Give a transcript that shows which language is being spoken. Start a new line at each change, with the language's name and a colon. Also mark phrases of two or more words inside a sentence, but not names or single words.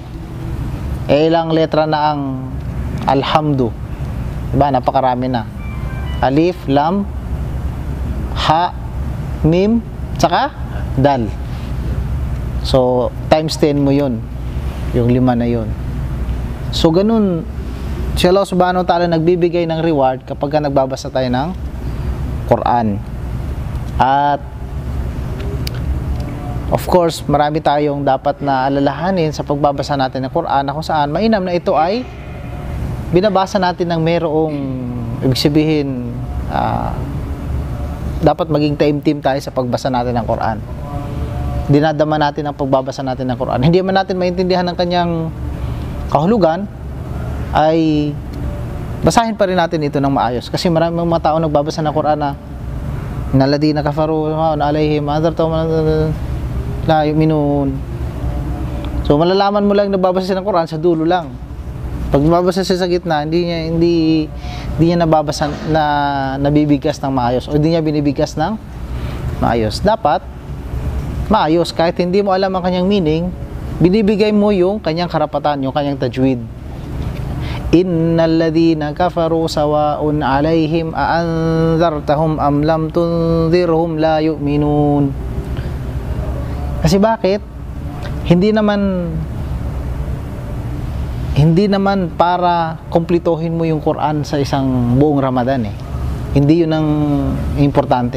Filipino: Ilang letra na ang alhamdu, diba? Napakarami na. Alif, lam, ha, mim, tsaka dal. So times 10 mo yun, yung 5 na yun. So ganun si Allah
Arabic: سبحانه وتعالى
Filipino: nagbibigay ng reward kapag nagbabasa tayo ng Quran. At
English: of course,
Filipino: marami tayong dapat na alalahanin sa pagbabasa natin ng Quran, na kung saan mainam na ito ay binabasa natin ng mayroong, ibig sabihin, dapat maging taimtim tayo sa pagbasa natin ng Quran. Dinadama natin ang pagbabasa natin ng Quran. Hindi man natin maintindihan ng kanyang kahulugan, ay basahin pa rin natin ito ng maayos. Kasi maraming mga tao nagbabasa ng Quran na
Arabic: نالذين كفروا نا عليهم أنذرتهم لا يؤمنون.
Filipino: So malalaman mo lang nagbabasa ng Quran sa dulo lang. Pag nababasa siya sa gitna, hindi niya nababasa na nabibigkas ng maayos, o hindi niya binibigkas ng maayos. Dapat maayos, kahit hindi mo alam ang kanyang meaning, binibigay mo yung kanyang karapatan, yung kanyang tajwid.
Arabic: إن الذين كفروا سواء عليهم أأنذرتهم أم لم تنذرهم لا يؤمنون.
Filipino: Kasi bakit? Hindi naman para kumplituhin mo yung Quran sa isang buong Ramadan Hindi yun ang importante.